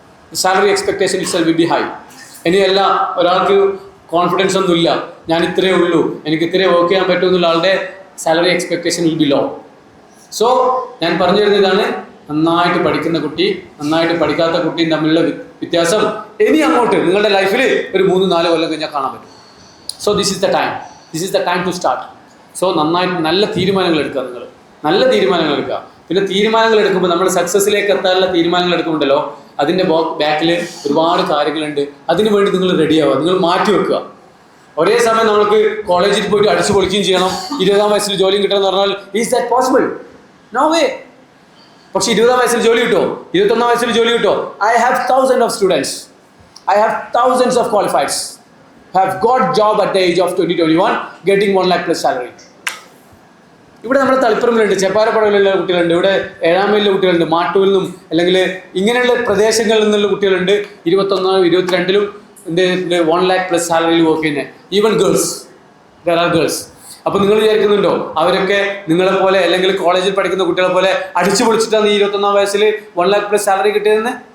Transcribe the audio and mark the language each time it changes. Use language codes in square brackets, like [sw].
[en] The salary expectation itself will be high. [ml] ഇനിയല്ല, ഒരാൾക്ക് confidence ഒന്നുമില്ല, ഞാൻ ഇത്രയേ ഉള്ളൂ, എനിക്ക് ഇത്രയേ വർക്ക് ചെയ്യാൻ പറ്റൂ എന്നുള്ള ആളുടെ [en] Salary expectation will be low. [ml] So ഞാൻ പറഞ്ഞു തരുന്നതാണ്, നന്നായിട്ട് പഠിക്കുന്ന കുട്ടി നന്നായിട്ട് പഠിക്കാത്ത കുട്ടിയും തമ്മിലുള്ള വ്യത്യാസം ഇനി അങ്ങോട്ട് നിങ്ങളുടെ ലൈഫിൽ ഒരു 3-4 കൊല്ലം കഴിഞ്ഞാൽ കാണാൻ പറ്റും. [en] So this is the time to start. [ml] So നന്നായിട്ട് നല്ല തീരുമാനങ്ങൾ എടുക്കുക. നിങ്ങൾ നല്ല തീരുമാനങ്ങൾ എടുക്കുക. പിന്നെ തീരുമാനങ്ങൾ എടുക്കുമ്പോൾ നമ്മൾ സക്സസ്സിലേക്ക് എത്താനുള്ള തീരുമാനങ്ങൾ എടുക്കുന്നുണ്ടല്ലോ, അതിൻ്റെ ബാക്കിൽ ഒരുപാട് കാര്യങ്ങളുണ്ട്. അതിനു വേണ്ടി നിങ്ങൾ റെഡിയാവുക, നിങ്ങൾ മാറ്റി വെക്കുക. ഒരേ സമയം നമ്മൾക്ക് കോളേജിൽ പോയിട്ട് അടിച്ചു പൊളിക്കുകയും ചെയ്യണം, 20ാം വയസ്സിൽ ജോലിയും കിട്ടണമെന്ന് പറഞ്ഞാൽ [en] Is that possible? No way. [ml] പക്ഷേ 20ാം വയസ്സിൽ ജോലി കിട്ടുമോ? 21ാം വയസ്സിൽ ജോലി കിട്ടുമോ? [en] I have thousands of students, I have thousands of qualifieds have got job at the age of 20-21 getting 1 lakh plus salary. [ml] ഇവിടെ നമ്മുടെ തളിപ്പറമ്പിലുണ്ട്, ചെപ്പാരപ്പടവിലുള്ള കുട്ടികളുണ്ട്, ഇവിടെ 7ാം മൈലിലെ കുട്ടികളുണ്ട്, മാട്ടൂരിൽ നിന്നും അല്ലെങ്കിൽ ഇങ്ങനെയുള്ള പ്രദേശങ്ങളിൽ നിന്നുള്ള കുട്ടികളുണ്ട്. 21-22 എന്ത് 1 lakh plus സാലറിയിൽ വർക്ക് ചെയ്യുന്നത്. [en] Even girls, there are girls. [ml] അപ്പോൾ നിങ്ങൾ വിചാരിക്കുന്നുണ്ടോ അവരൊക്കെ നിങ്ങളെപ്പോലെ അല്ലെങ്കിൽ കോളേജിൽ പഠിക്കുന്ന കുട്ടികളെ പോലെ അടിച്ചു പൊളിച്ചിട്ടാണ് ഈ 21ാം വയസ്സിൽ 1 lakh plus സാലറി കിട്ടിയതെന്ന്?